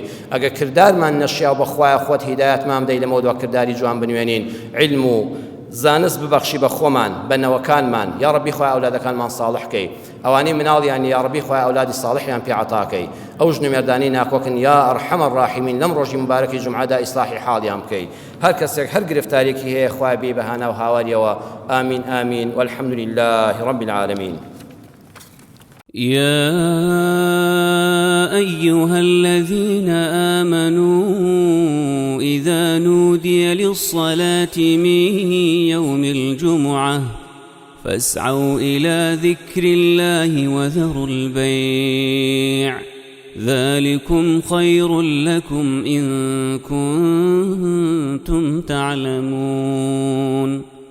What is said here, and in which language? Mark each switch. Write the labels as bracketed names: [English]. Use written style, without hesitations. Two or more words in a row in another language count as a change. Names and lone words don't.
[Central Kurdish] ئەگەر کردارمان نەشیا و بە خوای خۆت هیدایەتمان بدەی لەمەوە دوا کردداری جوان بنوێنین علم و زانست ببەخشی بە خۆمان بەنەوەکانمان یا ڕەبی خۆی ئەولادەکانمان ساڵحکەی ئەوانەی مناڵیان یا ڕەبی خۆی ئەولادی ساڵحیان پێ عەتاکەی ئەو ژنەمێردانەی ناکۆکن [Arabic] یا ئەرحەمە الراحیمین [Central Kurdish] لەم ڕۆژی مبارەکی جومعەدا ئیسلاحی حاڵیان بکەی هەر کەسێک هەر گرفتارێکی هەیە خوای بێ بەهانا و هاواریەوە [Arabic] آمین آمین والحمد لله رب العالمين. يا أيها الذين آمنوا إذا نودي للصلاة من يوم الجمعة فاسعوا إلى ذكر الله وذروا البيع ذلكم خير لكم إن كنتم تعلمون.